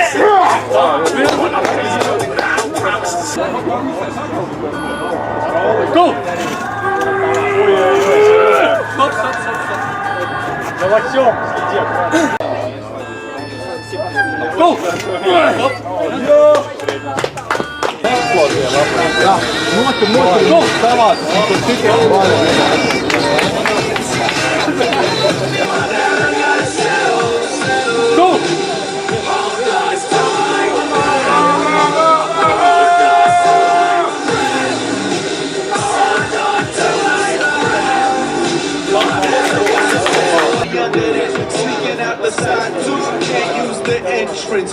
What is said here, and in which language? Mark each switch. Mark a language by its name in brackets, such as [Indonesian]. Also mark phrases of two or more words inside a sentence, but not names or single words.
[English] Go! [Russian] Стоп, стоп, стоп, стоп. Давай, Go! [English] Go! Savāc. Go! Sneaking out the side too, can't use the entrance.